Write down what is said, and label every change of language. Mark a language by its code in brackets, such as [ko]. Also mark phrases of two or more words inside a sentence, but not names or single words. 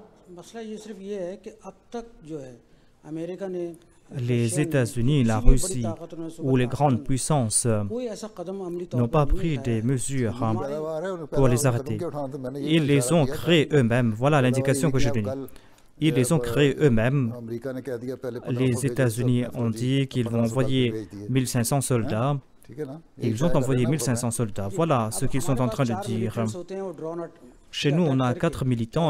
[ur] مسئلہ یہ صرف یہ ہے کہ اب تک جو ہے امریکہ نے [fr] Les États-Unis, la Russie ou les grandes puissances [ur] کوئی ایسا قدم عملی طور [fr] n'ont pas [ur] پر نہیں [fr] pris [ur] اٹھایا [fr] des [ur] ہے. [fr] mesures [ur] ہمارے [fr] pour les arrêter. Ils les ont créés eux-mêmes. Voilà l'indication que je donne. Ils les ont créés eux-mêmes. Les États-Unis ont dit qu'ils vont envoyer 1500 soldats. Ils ont envoyé 1500 soldats. Voilà ce qu'ils sont en train de dire. Chez nous, on a 4 militants.